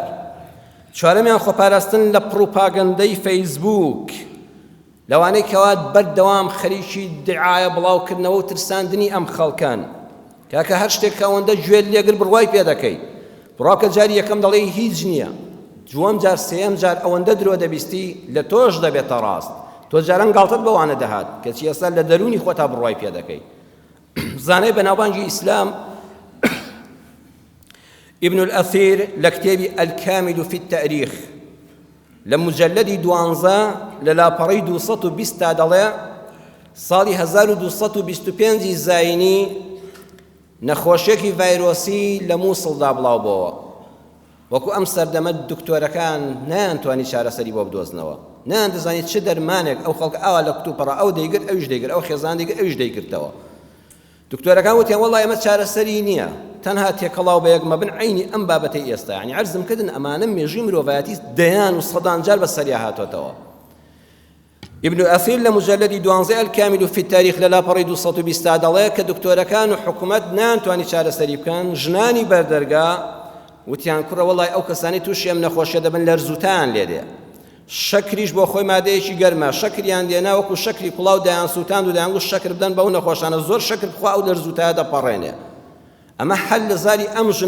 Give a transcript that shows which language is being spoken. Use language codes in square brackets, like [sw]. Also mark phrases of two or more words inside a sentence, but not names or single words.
[ckb] چوارەمیان خۆپاراستن لە پڕۆپاگەندەی فەیسبووک لەوانەی کەوات بەردەوام خەریکی دعایە بڵاوکردنەوە و ترساندنی ئەم خەڵکان کاکە هەر شتێک کە ئەوەندە گوێت لێگر بڕوای پێ دەکەیت بڕاکە جاری یەکەم دەڵێ هیچ نییە دووەم جار سێەم جار ئەوەندە درۆ دەبیستی لە تۆش دەبێتە ڕاست تۆ جاران گاڵتت بەوانە دەهات کەچی ئێستا لە دەرونی خۆتا بڕوای پێ دەکەیت. زانەی بەناوبانگی ئیسلام ابن الأثير لكتابي الكامل في التاريخ لمجلدی 12 لە لاپەڕەی 220 دەڵێ ساڵی 1225 زاینی نەخۆشیێکی ڤایرۆسی لە مووسڵدا بڵاو بۆەوە وەکو ئەم سەردەمە دکتۆرەکان نەیانتوانی چارەسەری بۆ بدۆزنەوە نەیان دەزانێت چ دەرمانێک ئەو خەڵک ئاوا لە کتوپەڕە ئەو دەیگرت ئەویش دەیگرت ئەو خێزان دەیگرت ئەویش دەیگرتەوە. دکتۆرەکان وتیان وەڵڵای ئەمە چارەسەری نییە تەنها تێکەڵاو بە یەکمە بن عینی ئەم بابەتەی ئێستا یعنی عەرزم کردن ئەمانە مێژووی مرۆڤایەتی دەیان و سەدان جار بەسەریا هاتوۆتەوە. ابن ئەثیر لە مجلدی 12 الكامل في التاريخ لە لاپەڕەی 220 دەڵێ کە دکتۆرەکان و حکوومەت نانتوانی چارەسەری بکەن ژنانی بەردەرگا وتیان کوڕە وەڵای ئەو کەسانی تووشی ئەم نەخۆشیە دەبن لەرزوتان لێدێ شەکریش بۆ خۆی مادەیەکی گەرمە شەکریان دێنا وەکو شەکری کوڵاو دایان سووتاند و دایانگوت شەکر بدەن بەو نەخۆشانە زۆر شەکر بخوا ئەو لەرزوتایە دەپەڕێنێ ئەمە حەل لە زاری ئەم ژن